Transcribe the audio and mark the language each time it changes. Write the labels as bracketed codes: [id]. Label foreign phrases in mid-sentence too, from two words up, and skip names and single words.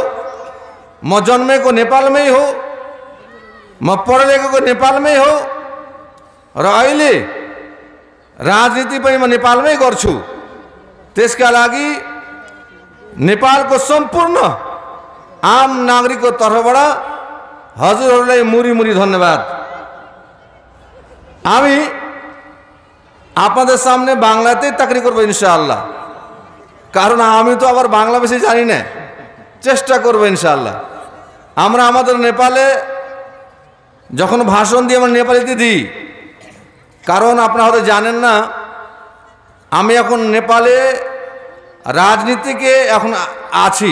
[ne] म जन्मेको नेपालमै हो, म पढेलेखेको नेपालमै हो र अहिले राजनीति पनि म नेपालमै गर्छु। त्यसका लागि नेपालको सम्पूर्ण आम नागरिकको तर्फबाट हजुरहरूलाई मुरी मुरी धन्यवाद। [bn] আমি আপনাদের সামনে বাংলাতেই তাকরি করব ইনশাআল্লাহ, কারণ আমি তো আবার বাংলা বেশি জানি না, চেষ্টা করব ইনশাআল্লাহ। আমরা আমাদের নেপালে যখন ভাষণ দিই আমরা নেপালিতে দিই, কারণ আপনারা হয়তো জানেন না আমি এখন নেপালে রাজনীতিকে এখন আছি।